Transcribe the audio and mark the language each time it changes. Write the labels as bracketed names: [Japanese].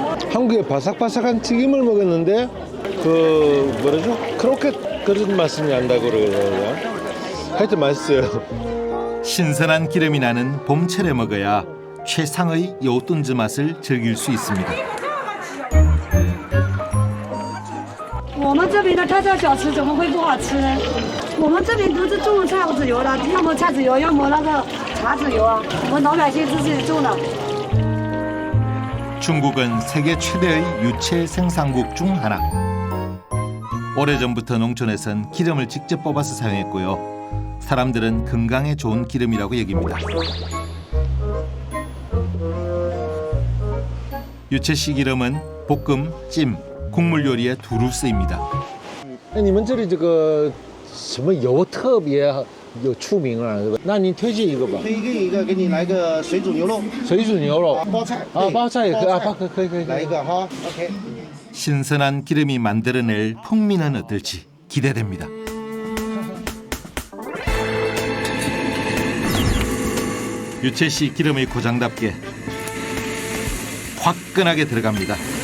[Korean] 한국에 바삭바삭한 튀김을 먹었는데 그 뭐라죠? 크로켓 그런 맛이 난다고 그러더라고요. 하여튼 맛있어요. 신선한 기름이 나는 봄철에 먹어야 최상의 요tun즈 맛을 즐길 수 있습니다. [Chinese] 我们这边的特色小吃怎么会不好吃呢？我们这边都是种菜籽油的，要么菜籽油，要么那个茶籽油啊。我们老百姓自己种的。 [Korean] 중국은 세계 최대의 유채 생산국 중 하나. 오래전부터 농촌에선 기름을 직접 뽑아서 사용했고요. 사람들은 건강에 좋은 기름이라고 여깁니다. 유채씨 기름은 볶음, 찜, 국물 요리에 두루 쓰입니다. [Chinese] 你们这里这个什么油特别有出名啊？对吧？那您推荐一个吧。推一个，给你来个水煮牛肉，水煮牛肉包菜啊，包菜也可以啊，包可以。来一个哈 ，OK。 [Korean] 신선한 기름이 만들어낼 풍미는 어떨지 기대됩니다. 유채씨 기름의 고장답게 화끈하게 들어갑니다.